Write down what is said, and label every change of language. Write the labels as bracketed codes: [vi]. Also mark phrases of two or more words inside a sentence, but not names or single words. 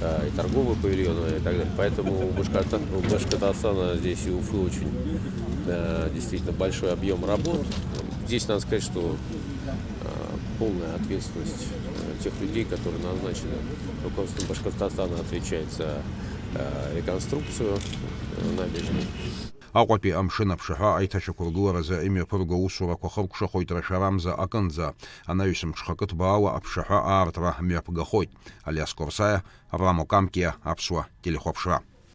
[ru] и торговые павильоны и так далее. Поэтому у Башкортостана здесь и Уфы очень действительно большой объем работ. Здесь надо сказать, что полная ответственность тех людей, которые назначены руководством Башкортостана, отвечает за реконструкцию набережной. [ab] Аҟәатәи амшын аԥшаҳәа аиҭашьақәыргыларазы имҩаԥырго аусурақәа хыркәшахоит рашәарамза акынӡа, анаҩсымҽха кыҭбаала аԥшаҳәа аартра мҩаԥгахоит. Алиас Корсаиа, Авраам Окамкиа, Аԥсуа телехәаԥшра.